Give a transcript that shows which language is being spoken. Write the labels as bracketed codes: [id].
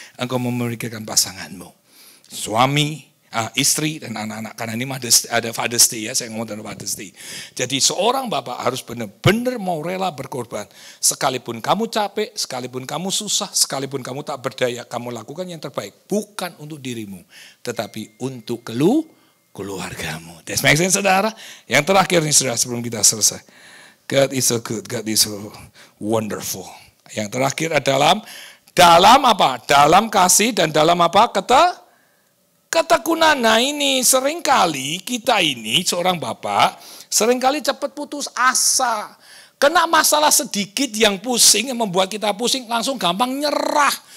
[id] Engkau memikirkan pasanganmu. Suami, istri dan anak-anak, karena ini ada Father's Day ya, saya ngomong tentang Father's Day. Jadi seorang bapak harus benar-benar mau rela berkorban. Sekalipun kamu capek, sekalipun kamu susah, sekalipun kamu tak berdaya, kamu lakukan yang terbaik. Bukan untuk dirimu, tetapi untuk keluargamu. [en] That's make sense, saudara. [id] Yang terakhir nih saudara, sebelum kita selesai. [en] God is so good, God is so wonderful. [id] Yang terakhir adalah dalam apa? Dalam kasih dan dalam apa? Ketekunan. Nah ini seringkali kita ini seorang bapak seringkali cepat putus asa. Kena masalah sedikit yang pusing, yang membuat kita pusing langsung gampang nyerah.